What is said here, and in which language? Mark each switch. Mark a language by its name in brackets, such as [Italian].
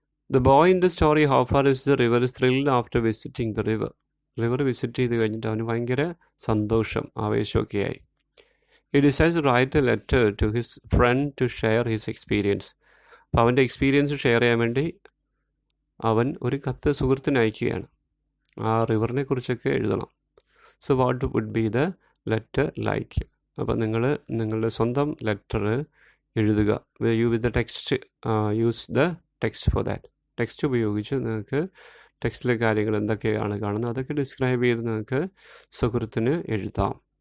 [English] The boy in the story, how far is the river, is thrilled after visiting the river. [Malayalam] River visit ചെയ്ത് കഴിഞ്ഞിട്ട് അവന് ഭയങ്കര സന്തോഷം, ആവേശമൊക്കെ ആയി. [English] He decides to write a letter to his friend to share his experience. [Malayalam] അപ്പോൾ അവൻ്റെ experience share ചെയ്യാൻ വേണ്ടി അവൻ ഒരു കത്ത് സുഹൃത്തിന് അയക്കുകയാണ്. ആ റിവറിനെ കുറിച്ചൊക്കെ എഴുതണം. [English] So what would be the letter like? [Malayalam] അപ്പോൾ നിങ്ങളുടെ സ്വന്തം ലെറ്റർ എഴുതുക. [English] You with the text, use the text for that. [Malayalam] Text ഉപയോഗിച്ച് നിങ്ങൾക്ക് ടെക്സ്റ്റിലെ കാര്യങ്ങൾ എന്തൊക്കെയാണ് കാണുന്നത് അതൊക്കെ ഡിസ്ക്രൈബ് ചെയ്ത് നിങ്ങൾക്ക് സുഹൃത്തിന് എഴുതാം.